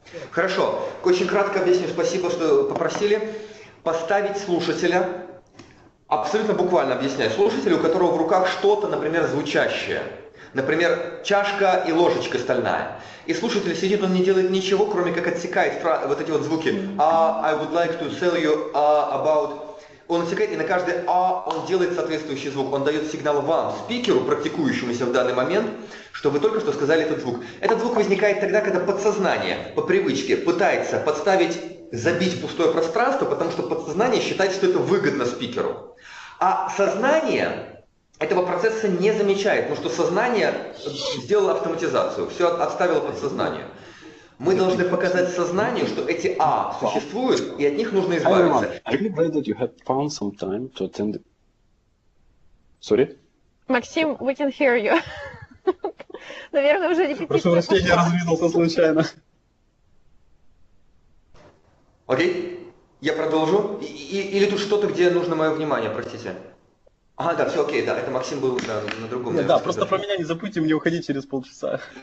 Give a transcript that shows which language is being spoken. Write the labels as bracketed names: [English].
[Russian] Хорошо. Очень кратко объясню. Спасибо, что попросили. Поставить слушателя, абсолютно буквально объясняю, слушателю, у которого в руках что-то, например, звучащее. Например, чашка и ложечка стальная. И слушатель сидит, он не делает ничего, кроме как отсекает вот эти вот звуки. [English] I would like to tell you about... [Russian] Он отсекает, и на каждый он делает соответствующий звук. Он дает сигнал вам, спикеру, практикующемуся в данный момент, что вы только что сказали этот звук. Этот звук возникает тогда, когда подсознание по привычке пытается забить пустое пространство, потому что подсознание считает, что это выгодно спикеру. А сознание этого процесса не замечает, потому что сознание сделало автоматизацию, все отставило подсознание. Мы должны показать сознанию, что эти существуют, и от них нужно избавиться. [English] I'm really glad that you had found some time to attend. Sorry? [Russian] Максим, [English] we can hear you. [Russian] Наверное, уже репетиция. Прошу прощения, я разминулся случайно. Окей, я продолжу. Или тут что-то, где нужно мое внимание, простите. Ага, да, все окей, да, это Максим был на другом. Нет, да, просто про меня не забудьте, мне уходить через полчаса.